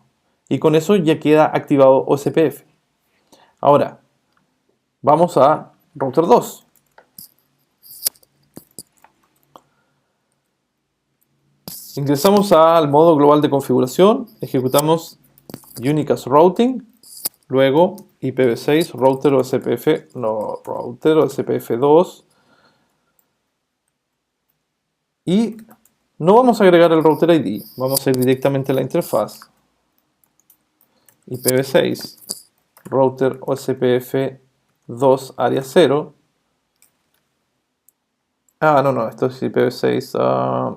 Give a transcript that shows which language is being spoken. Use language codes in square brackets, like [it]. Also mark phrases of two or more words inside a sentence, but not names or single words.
[es] Y con eso ya queda activado OSPF. Ahora, vamos a router 2. Ingresamos al modo global de configuración, ejecutamos [en] Unicast Routing, [es] luego [en] IPv6 router OSPF, [es] no, [en] router OSPF2, [es] y no vamos a agregar el [en] router ID, [es] vamos a ir directamente a la interfaz [en] IPv6 router OSPF2 [es] área 0. No, esto es IPv6.